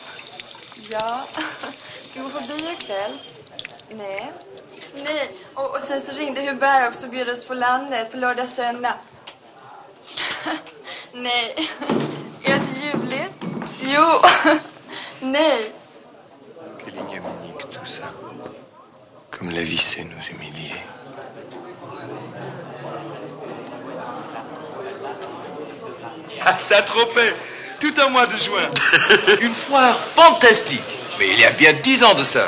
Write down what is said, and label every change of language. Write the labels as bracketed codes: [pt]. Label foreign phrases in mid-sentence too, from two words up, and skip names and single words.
[sv] Ja. Ska vi gå på bio ikväll? Nej. Nej. Och sen så ringde Hubert också och bjöd oss på landet på lördag söndag. Nej. Är det ljuvligt? Jo. Nej. [fr] Quelle ignominie tout ça. Comme la vie sait nous humilier. À Saint-Tropez, tout un mois de juin. Une foire fantastique. Mais il y a bien 10 ans de ça.